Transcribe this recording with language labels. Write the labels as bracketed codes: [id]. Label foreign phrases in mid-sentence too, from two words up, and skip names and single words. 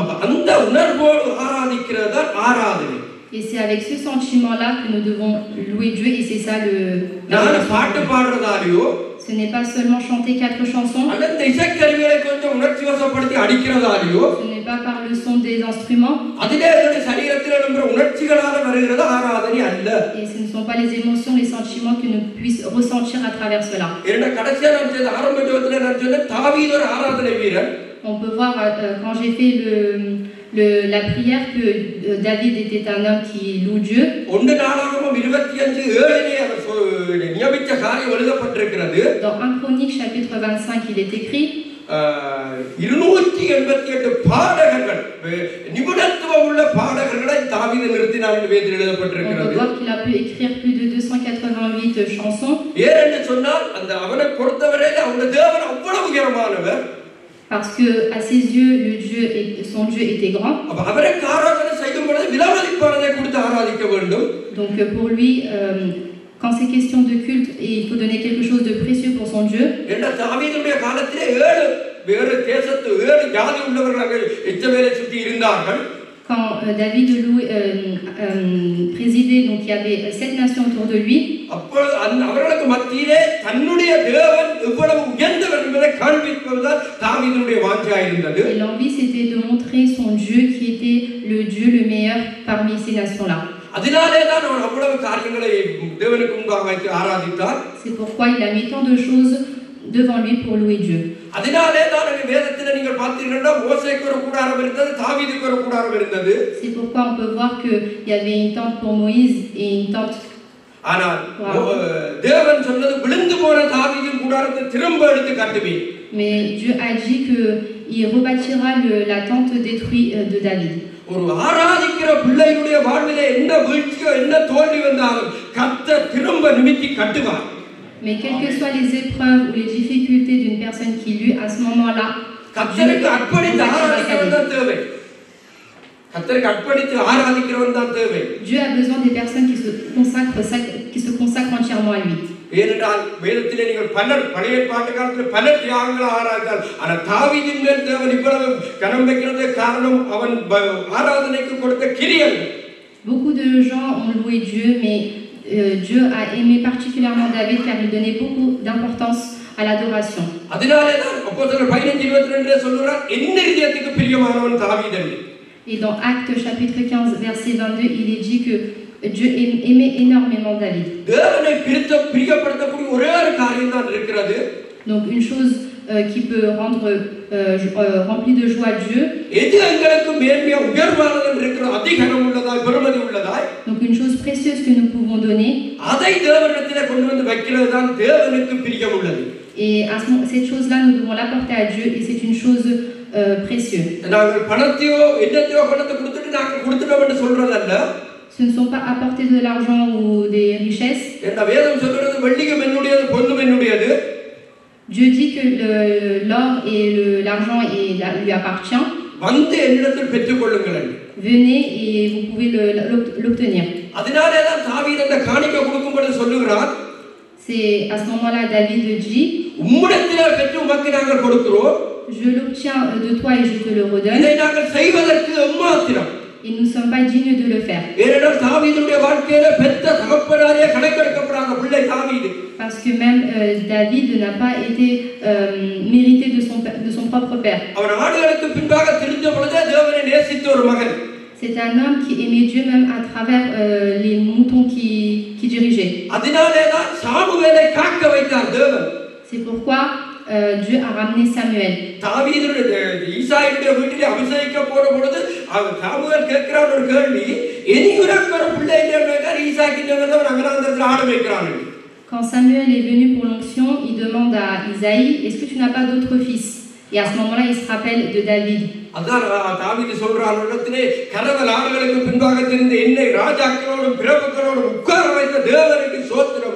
[ta] அந்த உணர்வோடு ஆராதிக்கிறது தான் ஆராதனை. [fr] Et c'est avec ce sentiment-là que nous devons louer Dieu, et c'est ça le. [ta] நான் பாட்டு பாடுறதாலியோ, [fr] ce n'est pas seulement chanter 4 chansons. [ta] அந்த இசைக்கருவிகளை கொஞ்சம் உணர்ச்சிவசப்படுத்தி அடிக்கிறதாலியோ, [fr] ce n'est pas par le son des instruments. [ta] அதிலே சரீரத்தில் எழும்புற உணர்ச்சிகளால வருகிறது ஆராதனை அல்ல. [fr] Et ce ne sont pas les émotions, les sentiments que nous puissions ressentir à travers cela. [ta] என்னோட கடைசியா நான் செய்த ஆரம்ப ஜெபத்துல நான் சொன்ன தாவீது ஒரு ஆராதனை வீரன். [fr] On peut voir quand j'ai fait la prière que David était un homme qui loue Dieu. [ta] 1 நாளாகமம் 25:7 அவர் நியமித்த காரியம் எழுதப்பட்டிருக்கிறது. [fr] Dans 1 Chronique chapitre 25 il est écrit [ta] 288 பாடகர்கள், நிபுணத்துவம் உள்ள பாடகர்களை தாவீது நிறுத்தினார் என்று வேதத்தில் எழுதப்பட்டிருக்கிறது. [fr] On peut voir qu'il a pu écrire plus de 288 chansons. [ta] ஏனென்று சொன்னால் அந்த அவனை பொறுத்தவரையில் அவனுடைய தேவன் அவ்வளவு உயரமானவர். [fr] Parce que à ses yeux son Dieu était grand. [ta] அப்ப அவருக்கு ஆராதனை செய்யும் பொழுது விலைமதிப்பானதை கொடுத்து ஆராதிக்க வேண்டும். [fr] Donc pour lui quand c'est question de culte, il faut donner quelque chose de précieux pour son Dieu. [ta] என்ற தாவீதுடைய காலத்திலே 7 வேறு தேசத்து 7 ஜாதி உள்ளவர்கள் இஸ்ரவேலை சுற்றி இருந்தார்கள். [fr] Quand David présidait, donc il y avait 7 nations autour de lui. [ta] அப்பொழுது அவர்களுக்கு மத்தியிலே தன்னுடைய தேவன் எவ்வளவு உயர்ந்தவர் என்பதை காண்பிப்பதுதான் தாவீதுடைய வாஞ்சையாக இருந்தது. [fr] Et l'envie c'était de montrer son Dieu qui était le Dieu le meilleur parmi ces nations-là. [ta] அதனாலே தான் அவர் அவ்வளவு காரியங்களை தேவனுக்கு முன்பாக வைத்து ஆராதித்தார். [fr] C'est pourquoi il a mis tant de choses devant lui pour louer Dieu. [ta] அதனாலே தான் அங்க வேதத்துல நீங்கள் பார்த்தீங்கன்னா மோசேக்கு ஒரு கூடாரம் இருந்தது, தாவீதுக்கு ஒரு கூடாரம் இருந்தது. [fr] C'est pourquoi on peut voir que il y avait une tente pour Moïse et une tente. [ta] ஆனால் தேவன் சொன்னது விழுந்து போன தாவீதின் கூடாரத்தை திரும்ப எடுத்து கட்டுவேன். [fr] Mais Dieu a dit que il rebâtira la tente détruite de David. [ta] ஒரு ஆராதிக்கிற பிள்ளைகளுடைய வாழ்விலே என்ன வீழ்ச்சியோ என்ன தோல்வி வந்தாலும் கர்த்தர் திரும்ப நிமித்தி கட்டுவார். [fr] Mais quelles que soient les épreuves ou les difficultés d'une personne qui lutte à ce moment-là, [ta] கர்த்தருக்கு அர்ப்பணித்து ஆராதிக்கிறவன் தான் தேவை. கர்த்தருக்கு அர்ப்பணித்து ஆராதிக்கிறவன் தான் தேவை. [fr] Dieu a besoin des personnes qui se consacrent entièrement à lui. [ta] ஏனென்றால் வேதத்திலே நீங்கள் பழைய ஏற்பாட்டு காலத்தில் பல தியாகங்களை ஆராய்ந்தால், ஆனால் தாவீதின் மேல் தேவன் இவ்வளவு கனம் வைக்கிறது காரணம் அவன் ஆராதனைக்கு கொடுத்த கிரியைகள். [fr] Beaucoup de gens ont loué Dieu, mais Dieu a aimé particulièrement David car il donnait beaucoup d'importance à l'adoration. [ta] அதனாலே தான் அப்போஸ்தலர் 15:22 சொல்றார், என் இதயத்துக்கு பிரியமானவன் தாவீது. [fr] Et dans Actes chapitre 15 verset 22, il est dit que Dieu aimait énormément David. [ta] தேவனை பிரியப்படுத்தக்கூடிய ஒரே ஒரு காரியம் தான் இருக்கிறது. [fr] Donc une chose qui peut rendre rempli de joie Dieu. [ta] எது எங்களுக்கு மேன்மையா உயர்வானது இருக்கிற அதிகாரம் உள்ளதாய் பெருமதி உள்ளதாய். [fr] Donc une chose précieuse que nous pouvons donner. [ta] அதை தேவனிடத்திலே கொண்டு வந்து வைக்கிறது தான் தேவனுக்கு பிரியம் உள்ளது. [fr] Et cette chose-là, nous devons l'apporter à Dieu et c'est une chose précieuse. [ta] நாங்கள் பணத்தையோ என்னத்தையோ பணத்தை கொடுத்துட்டு நாங்கள் கொடுத்துட்டோம் என்று சொல்றதல்ல. [fr] Ce ne sont pas apporter de l'argent ou des richesses. [ta] இந்த வேதம் சொல்றது வெள்ளியும் என்னுடையது பொன்னும் என்னுடையது. [fr] Dieu dit que l'or et l'argent lui appartient. [ta] வந்து என்னிடத்தில் பெற்றுக்கொள்ளுங்கள். [fr] Venez et vous pouvez l'obtenir. [ta] அதனாலே தான் தாவீது அந்த காணிக்கை கொடுக்கும்போது சொல்லுகிறார். [fr] C'est à ce moment-là David dit, [ta] உம்மிடத்திலே பெற்று உமக்கு நாங்கள் கொடுக்கிறோம். [fr] Je l'obtiens de toi et je te le redonne. [ta] இதை நாங்கள் செய்வதற்கு எம்மாத்திரம். [fr] Et nous ne sommes pas dignes de le faire. [ta] ஏனென்றால் தாவீதுடைய வாழ்க்கையில பெற்ற தகப்பனாரே கணக்கெடுக்கப்படாத பிள்ளை தாவீது. [fr] Parce que même David n'a pas été mérité de son propre père. [ta] அவன் ஆடுகளுக்கு பின்பாக திரிஞ்ச பொழுதே தேவனை நேசித்த ஒரு மகன். [fr] C'est un homme qui aimait Dieu même à travers les moutons qui dirigeait. [ta] அதனாலே தான் சாமுவேலை காக்க வைத்தார் தேவன். [fr] C'est pourquoi Dieu a ramené Samuel. [ta] தாவீதுடைய ஈசாயியுடைய வீட்டிலே அபிஷேகிக்க போற பொழுது அவன் சாமுவேல் கேட்கிறான் ஒரு கேள்வி, இனி உனக்கு ஒரு பிள்ளை இல்லைன்னு ஈசாய்க்கு அவன் அங்கனாந்தரத்தில் ஆட வைக்கிறான். [fr] Quand Samuel est venu pour l'onction, il demande à Isaïe, est-ce que tu n'as pas d'autre fils? Et à ce moment-là, il se rappelle de David. [ta] அதான் தாவீது சொல்றான், இடத்திலே கரவல் ஆடுகளுக்கு பின்பாக தெரிந்த என்னை ராஜாக்களோடும் பிரபுக்களோடும் உட்கார வைத்த தேவனுக்கு ஸ்தோத்திரம்.